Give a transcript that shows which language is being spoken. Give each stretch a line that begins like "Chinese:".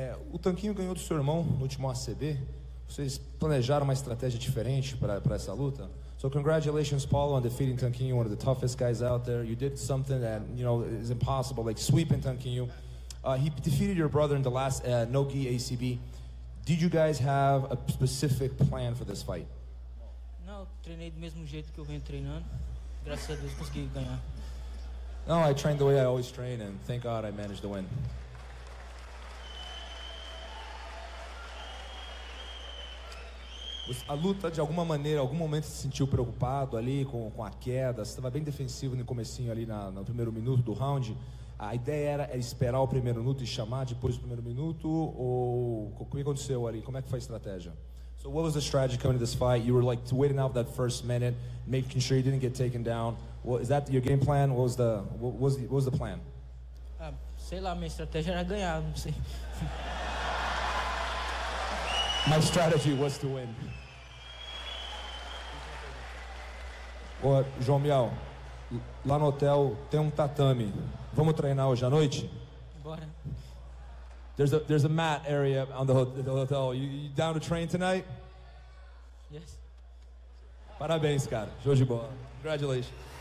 Portuguese: O Tanquinho ganhou do seu irmão no último ACB. Vocês planejaram uma estratégia diferente para essa luta?
English: So congratulations, Paulo, on defeating Tanquinho, one of the toughest guys out there. You did something that, you know, is impossible, like sweeping Tanquinho. He defeated your brother in the last no-gi ACB. Did you guys have a specific plan for this fight?
Portuguese: Não, treinei do mesmo jeito que eu venho treinando. Graças a Deus consegui ganhar.
English: No, I trained the way I always train, and thank God I managed to win.
Portuguese: A luta, de alguma maneira, algum momento se sentiu preocupado ali com a queda? Você estava bem defensivo no comecinho ali no primeiro minuto do round. A ideia era esperar o primeiro minuto e chamar depois do primeiro minuto? Ou o que aconteceu ali? Como é que foi a estratégia?
English: So what was the strategy coming to this fight? You were like waiting out that first minute, making sure you didn't get taken down. Is that your game plan? What was the plan?
Portuguese: Sei lá, minha estratégia era ganhar, não sei.
English: My strategy was to win.
Portuguese: Ô, João Miau, lá no hotel tem um tatame. Vamos treinar hoje à noite? Bora.
English: There's a mat area on the hotel. You down to train tonight? Yes.
Portuguese: Parabéns, cara. Show de bola.
English: Congratulations.